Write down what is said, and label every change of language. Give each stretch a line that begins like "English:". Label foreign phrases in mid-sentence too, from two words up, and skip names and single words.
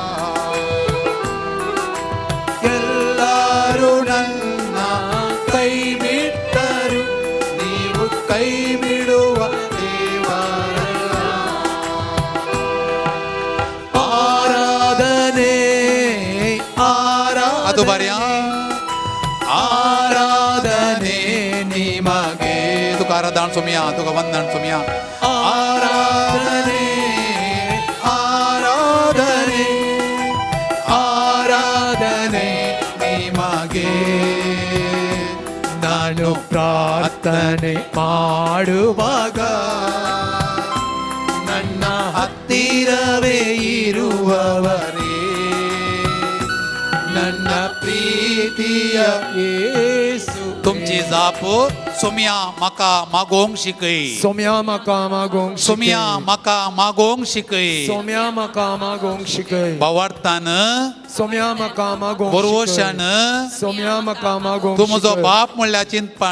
Kannada: ಎಲ್ಲರೂ ನನ್ನ ಕೈ ಬಿಟ್ಟರು, ನೀವು ಕೈ ಬಿಡುವ ದೇವರಲ್ಲ. ಆರಾಧನೆ ಅದು ಬರ್ಯಾ ಆರಾಧನೆ ನಿಮಗೆ.
Konkani: तुका आराधन सोम्या, तुका वंदन सोम्या.
Kannada: ಆರಾಧನೆ ಆರಾಧನೆ ಆರಾಧನೆ ನಿಮಗೆ. ನಾನು ಪ್ರಾರ್ಥನೆ ಮಾಡುವಾಗ ನನ್ನ ಹತ್ತಿರವೇ ಇರುವವರೇ, ನನ್ನ ಪ್ರೀತಿಯ ಯೇಸು.
Konkani: तुमची जाप सोम्या म्हाका मागोंक शिकय, सोम्या म्हाका मागोंक सोम्या म्हाका मागोंक शिकय. सोम्या म्हाका मागोंक शिकय. भावार्थान सोम्या म्हाका मागोंक बरोवशान सोम्या म्हाका मागोंक तूं म्हजो बाप म्हणल्यार चिंतपान,